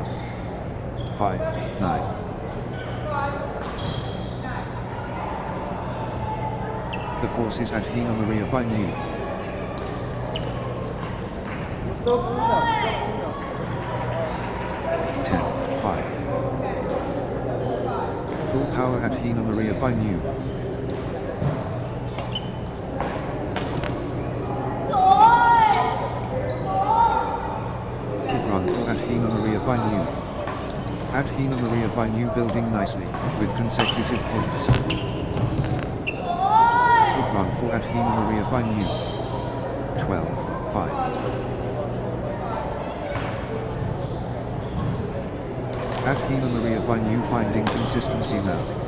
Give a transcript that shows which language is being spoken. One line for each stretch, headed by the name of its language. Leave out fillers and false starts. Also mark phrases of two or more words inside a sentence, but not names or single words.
English: 5, 9. The force is at Hina Maria Bainu. 10, 5. Full power at Hina Maria Bainu. At Hina Maria Bainu. At Hina Maria Bainu building nicely, with consecutive points. Good run for at Hina Maria Bainu. 12, 5. At Hina Maria Bainu finding consistency now.